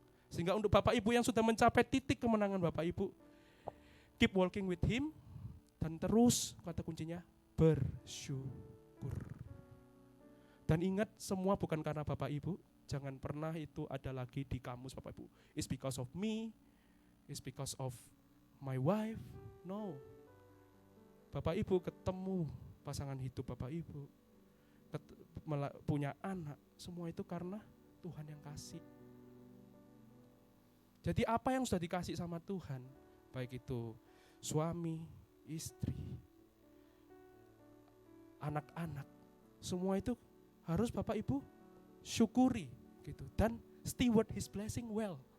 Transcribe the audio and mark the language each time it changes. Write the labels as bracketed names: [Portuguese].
[Indonesian] Sehingga untuk Bapak Ibu yang sudah mencapai titik kemenangan Bapak Ibu, [English] keep walking with Him, [Indonesian] dan terus kata kuncinya bersyukur. Dan ingat, semua bukan karena Bapak Ibu, jangan pernah itu ada lagi di kamus Bapak Ibu. [English] It's because of me, it's because of my wife. No. [Indonesian] Bapak Ibu ketemu pasangan hidup Bapak Ibu, punya anak, semua itu karena Tuhan yang kasih. Jadi apa yang sudah dikasih sama Tuhan, baik itu suami, istri, anak-anak, semua itu harus Bapak Ibu syukuri gitu, dan [English] steward His blessing well.